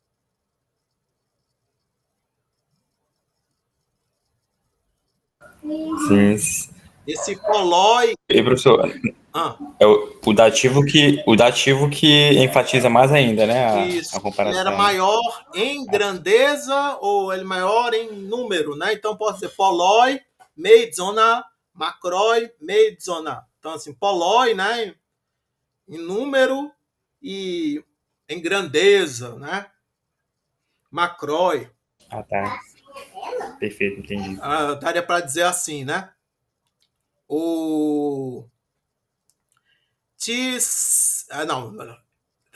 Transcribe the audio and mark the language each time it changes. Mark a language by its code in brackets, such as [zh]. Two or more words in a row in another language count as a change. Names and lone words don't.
[pt] Sim. Esse poloi. E, professor, é o dativo que enfatiza mais ainda, né, a Isso. Ele era comparação. maior em grandeza ou ele maior em número, né? Então pode ser [el] πολλοί, μείζονα, μακροί, μείζονα. [pt] Então assim, poloi, né? Em número e em grandeza, né? Macroi. Ah, tá. Perfeito, entendi. Daria para dizer assim, né? O não.